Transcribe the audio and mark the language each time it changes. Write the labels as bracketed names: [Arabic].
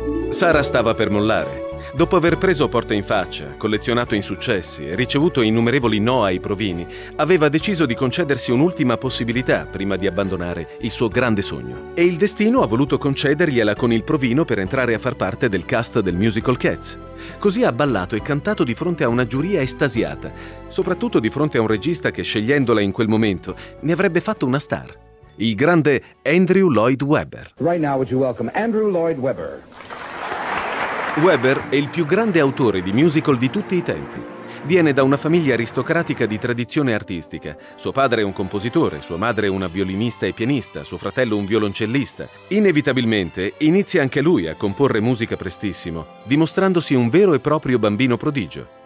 [Italian] Sarah stava per mollare. Dopo aver preso porta in faccia, collezionato insuccessi e ricevuto innumerevoli no ai provini, aveva deciso di concedersi un'ultima possibilità prima di abbandonare il suo grande sogno. E il destino ha voluto concedergliela con il provino per entrare a far parte del cast del musical Cats. Così ha ballato e cantato di fronte a una giuria estasiata, soprattutto di fronte a un regista che, scegliendola in quel momento, ne avrebbe fatto una star. Il grande Andrew Lloyd Webber. [English] Right now would you welcome Andrew Lloyd Webber. [Italian] Webber è il più grande autore di musical di tutti i tempi. Viene da una famiglia aristocratica di tradizione artistica. Suo padre è un compositore, sua madre è una violinista e pianista, suo fratello un violoncellista. Inevitabilmente inizia anche lui a comporre musica prestissimo, dimostrandosi un vero e proprio bambino prodigio.